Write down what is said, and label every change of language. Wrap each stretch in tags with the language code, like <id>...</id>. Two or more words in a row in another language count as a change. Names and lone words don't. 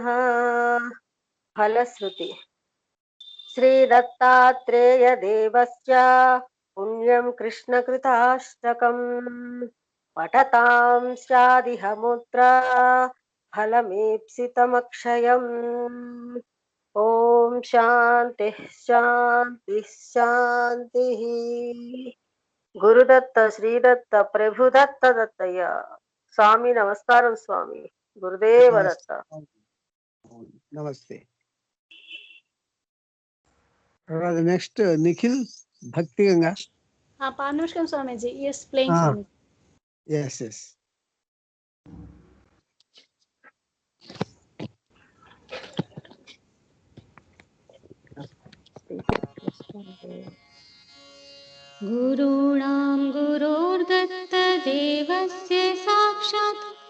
<sa>फलश्रुति श्रीदत्तात्रेयदेवस्य पुण्यं कृष्णकृताष्टकम् पठतां स्यादिह मुद्रा फलमीप्सितमक्षयम्। ओम शांति शांति शांति। गुरुदत्त श्रीदत्त प्रभुदत्त</sa> <te>दत्तయ్య స్వామి నమస్కారం స్వామి.</te> <sa>గురుదేవ దత్త.</sa> <te>నమస్తే. నెక్స్ట్ నిఖిల్ భక్తి గంగా. పానుష్కం స్వామీజీ.</te> <en>yes playing స్వామి. yes.</en> <sa>गुरूणां गुरोर्दत्त देवस्य साक्षात्</sa>